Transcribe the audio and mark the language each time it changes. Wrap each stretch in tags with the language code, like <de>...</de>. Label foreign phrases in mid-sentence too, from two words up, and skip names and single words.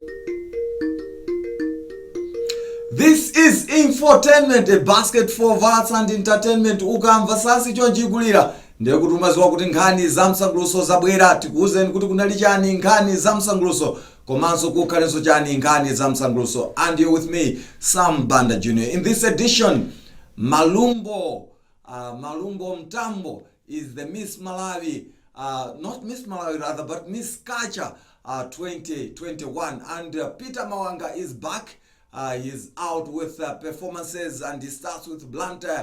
<en>This is Infotainment, a basket for arts and entertainment.</en> <ny>Ukamva sasi chonjigulira ndiye kuti umaziwa kuti nkhani za msanguluso zabwera. Tikuwuzeni kuti kunali chani nkhani za msanguluso, komanso kukhalenso chani nkhani za msanguluso.</ny> <en>And you're with me, Sam Banda Jr. In this edition, Malumbo Mtambo is the Miss Malawi, not Miss Malawi rather, but Miss Kacha 2021. And Peter Mawanga is back. He's out with performances, and he starts with Blantyre.</en>